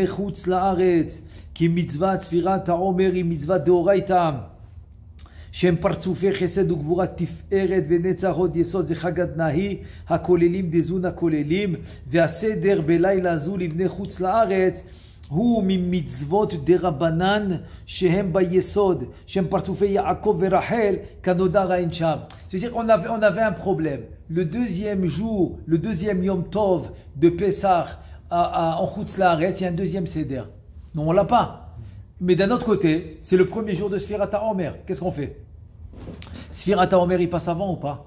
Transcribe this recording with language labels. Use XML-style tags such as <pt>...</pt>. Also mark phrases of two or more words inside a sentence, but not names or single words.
<he>חוץ לארץ, כי מצוות ספירת העומר היא מצוות דאורייתא, שהם פרצופי חסד וגבורה תפארת ונצח הוד יסוד, זה חג התנאי הכוללים דזון הכוללים, והסדר בלילה זו לבני חוץ לארץ הוא ממצוות דרבנן שהם ביסוד, שהם פרצופי יעקב ורחל כנודע ראין שם.</he> <fr>C'est-à-dire qu'on avait un problème. Le deuxième jour, le deuxième</fr> <he>יום טוב</he> <fr>de Pessah en</fr> <he>חוץ לארץ,</he> <fr>il y a un deuxième Seder. Non, on l'a pas. Mais d'un autre côté, c'est le premier jour de</fr> <he>ספירת העומר.</he> <fr>Qu'est-ce qu'on fait?</fr> <he>ספירת העומר,</he> <fr>il passe avant ou pas?</fr>